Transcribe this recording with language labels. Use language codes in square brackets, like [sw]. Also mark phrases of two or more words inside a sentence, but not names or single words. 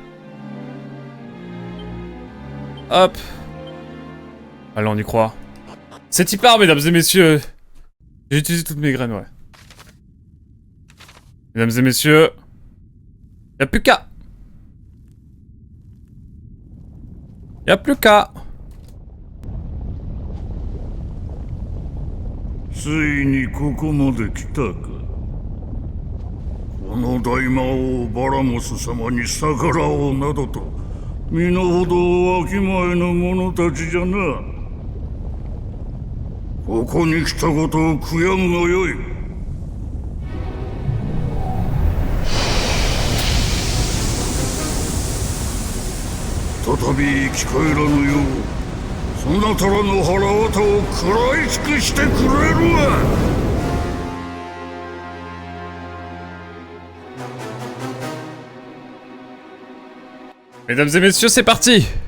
[fr] Hop. Allez, on y croit. C'est Tipar, mesdames et messieurs. J'ai utilisé toutes mes graines, ouais. Mesdames et messieurs. Y'a plus qu'à. Y'a plus qu'à. [ja] ついにここまで来たか。この大魔王バラモス様に逆らおうなどと身の程をわきまえぬ者たちじゃな。ここに来たことを悔やむがよい。再び聞こえらぬようそなたらの腹渡を食らい尽くしてくれるわ。 [fr] Mesdames et messieurs, c'est parti.